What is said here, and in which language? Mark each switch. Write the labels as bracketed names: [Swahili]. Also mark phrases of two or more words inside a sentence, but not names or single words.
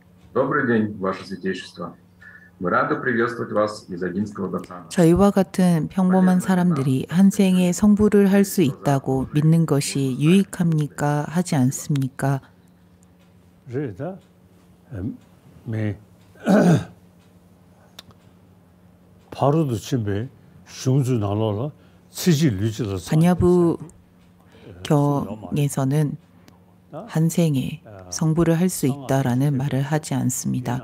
[Russian] Добрый день, Ваше Святейшество. Мы рады приветствовать вас из Одинского Доцана. [Korean] 저희와 같은 평범한 [Russian] Полезно ли нам [Korean] 사람들이 한 생에 성불을 할 수 [Russian] учиться [Korean] 있다고 [Russian] закону [Korean] 믿는 [Russian] и [Korean] 것이 [Russian] узнать мудрые [Korean] 유익합니까? 하지 않습니까? 그래다 매 바로도 침배 슝주 나눠라 치지 류지로 반야부 경에서는 한 생에 성불을 할 수 있다라는 말을 하지 않습니다.